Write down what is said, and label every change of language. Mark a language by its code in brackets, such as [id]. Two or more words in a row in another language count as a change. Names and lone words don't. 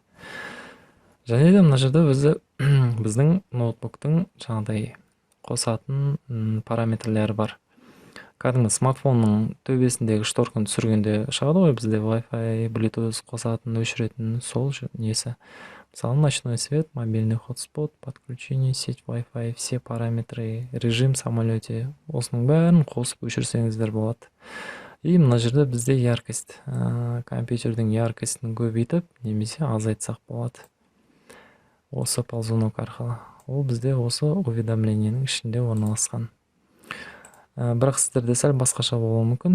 [kk] Және де мына жерде біздің ноутбуктың жаңағыдай қосатын параметрлері бар. кәдімгі смартфонның төбесіндегі шторканы түсіргенде шығады ғой бізде Wi-Fi, Bluetooth қосатын, өшіретін сол несі. Мысалы, [ru] ночной свет, мобильный хотспот, подключение, сеть Wi-Fi, все параметры, режим в самолете. [kk] Осының бәрін қосып өшірсеңіздер болады. И мына жерде бізде яркость, компьютердің яркостін көбейтіп, немесе азайтсақ болады. Осы ползунок арқылы. Ол бізде осы уведомлениенің ішінде орналасқан. Бірақ сіздерде сәл басқаша болуы мүмкін.